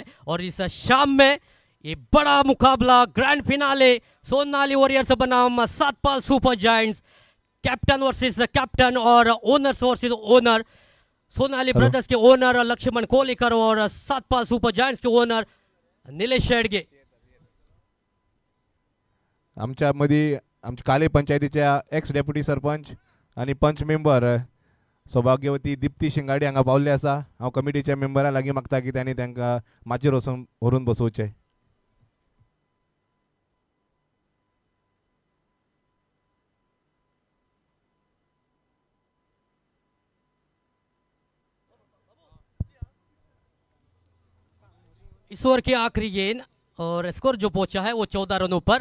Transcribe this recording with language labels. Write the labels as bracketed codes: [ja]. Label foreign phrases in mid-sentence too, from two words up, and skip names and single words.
[hi] और इस शाम में ये बड़ा मुकाबला [en] grand finale, [hi] सोनाली वॉरियर्स बनाम सातपाल सुपर जायंट्स, [en] captain versus captain [hi] और [en] owners versus owner. [hi] सोनाली ब्रदर्स के ओनर लक्ष्मण कोलीकर और सातपाल सुपर जायंट्स के ओनर निलेश शेडगे। [kok] आमच्यामध्ये आमच्या काले पंचायतीच्या [en] ex deputy [kok] सरपंच आणि पंच मेंबर सौभाग्यवती दिप्ती शिंगाडी हांगा पावल्ले आसा। हांव कमिटीच्या मेंबरा लागीं मागता की त्यांनी तांकां माचयेर वचून व्हरून बसोवचें। [hi] इस ओवर की आखिरी गेंद और स्कोर जो पहुंचा है वो 14 रनों पर।